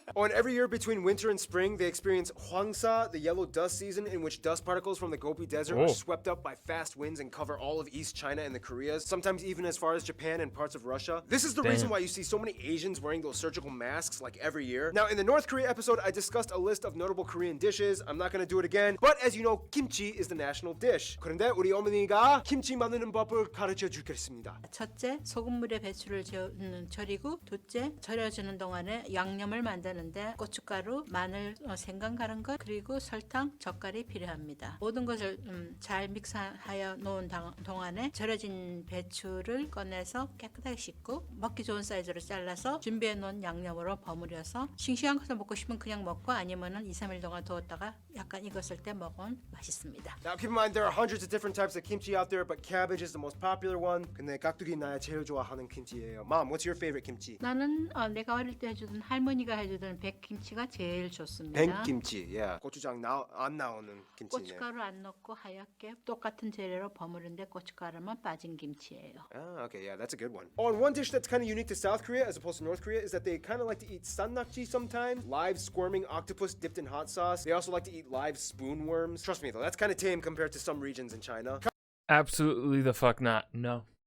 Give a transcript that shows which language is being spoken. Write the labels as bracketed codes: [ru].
[en] Oh, and every year between winter and spring, they experience Hwangsa, the yellow dust season, in which dust particles from the Gobi Desert are swept up by fast winds and cover all of East China and the Koreas, sometimes even as far as Japan and parts of Russia. This is the reason why you see so many Asians wearing those surgical masks like every year. Now, in the North Korea episode, I discussed a list of notable Korean dishes. I'm not gonna do it again, but as you know, kimchi is the national dish. [ko] 그런데 우리 어머니가 김치 만드는 법을 가르쳐 주겠습니다. 첫째, 소금물에 배추를 절이고, 둘째, 절여주는 동안에 양념을 만드는데 고춧가루, 마늘, 생강 갈은 것, 그리고 설탕, 젓갈이 필요합니다. 모든 것을 잘 믹스하여 놓은 동안에 절여진 배추를 꺼내서 깨끗하게 씻고 먹기 좋은 사이즈로 잘라서 준비해 놓은 양념으로 버무려서 싱싱한 것을 먹고 싶으면 그냥 먹고 아니면은 2-3일 동안 두었다가 약간 익었을 때 먹으면 맛있습니다. [en] Now keep in mind there are hundreds of different types of kimchi out there, but cabbage is the most popular one. [ko] 근데 깍두기 나야 제일 좋아하는 김치예요. [en] Mom, what's your favorite kimchi? [ko] 나는 내가 어릴 때 해주던 할머니가 해주던 백김치가 제일 좋습니다. 백김치, yeah. 고추장 안 나오는 김치네. 고춧가루 안 넣고 하얗게 똑같은 재료로 버무른데 고춧가루만 빠진 김치예요. [en] Ah, okay, yeah, that's a good one. Oh, and one dish that's kind of unique to South Korea as opposed to North Korea is that they kind of like to eat sannakji sometimes, live squirming octopus dipped in hot sauce. They also like to eat live spoon worms. Trust me though, that's kind of tame compared to some regions in China. Absolutely the fuck not. No.